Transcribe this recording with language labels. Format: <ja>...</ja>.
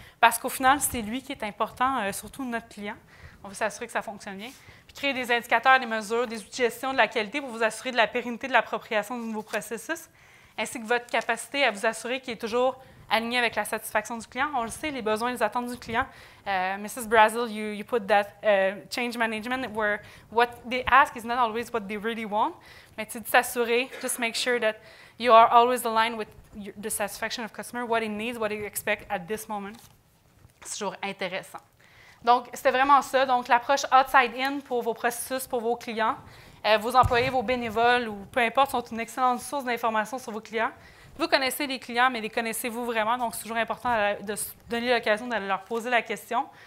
<fr>Parce qu'au final, c'est lui qui est important, surtout notre client. On veut s'assurer que ça fonctionne bien. Puis créer des indicateurs, des mesures, des outils de gestion de la qualité pour vous assurer de la pérennité de l'appropriation du nouveau processus, ainsi que votre capacité à vous assurer qu'il est toujours aligné avec la satisfaction du client. On le sait, les besoins et les attentes du client.</fr> <en>Mrs. Brazil, you put that change management where what they ask is not always what they really want.</en> <fr>Mais c'est de s'assurer,</fr> <en>just make sure that you are always aligned with the satisfaction of customer, what he needs, what he expects at this moment.</en> <fr>C'est toujours intéressant. Donc, c'était vraiment ça. Donc, l'approche outside-in pour vos processus, pour vos clients. Vos employés, vos bénévoles ou peu importe sont une excellente source d'informations sur vos clients. Vous connaissez les clients, mais les connaissez-vous vraiment? Donc, c'est toujours important de se donner l'occasion de leur poser la question.</fr>